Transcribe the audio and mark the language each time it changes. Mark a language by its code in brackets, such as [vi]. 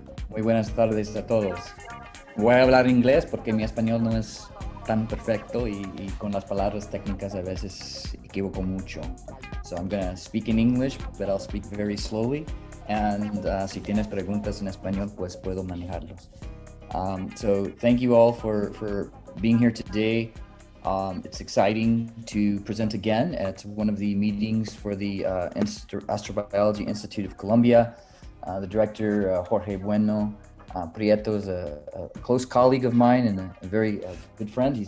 [es] Muy buenas tardes a todos. Voy a hablar inglés porque mi español no es tan perfecto y con las palabras técnicas a veces equivoco mucho. [en] So I'm going to speak in English, but I'll speak very slowly. [es] And si tienes preguntas en español, pues puedo manejarlos. [en] So thank you all for being here today. It's exciting to present again at one of the meetings for the Astrobiology Institute of Colombia. The director, Jorge Bueno Prieto, is a close colleague of mine and a very good friend.